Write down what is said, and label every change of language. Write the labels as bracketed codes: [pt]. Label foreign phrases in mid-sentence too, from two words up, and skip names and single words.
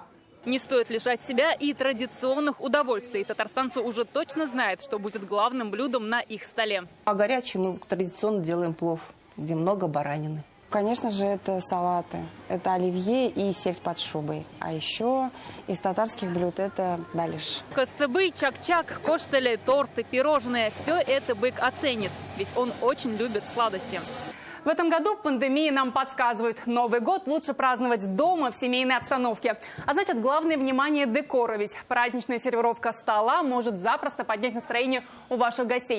[ru] Не стоит лишать себя и традиционных удовольствий. Татарстанцы уже точно знают, что будет главным блюдом на их столе. А горячий мы традиционно делаем плов, где много баранины. Конечно же, это салаты. Это оливье и сельдь под шубой. А еще из татарских блюд это далиш. Костыбы, чак-чак, коштели, торты, пирожные – все это бык оценит, ведь он очень любит сладости. В этом году пандемия нам подсказывает, Новый год лучше праздновать дома в семейной обстановке. А значит, главное внимание декора, ведь праздничная сервировка стола может запросто поднять настроение у ваших гостей.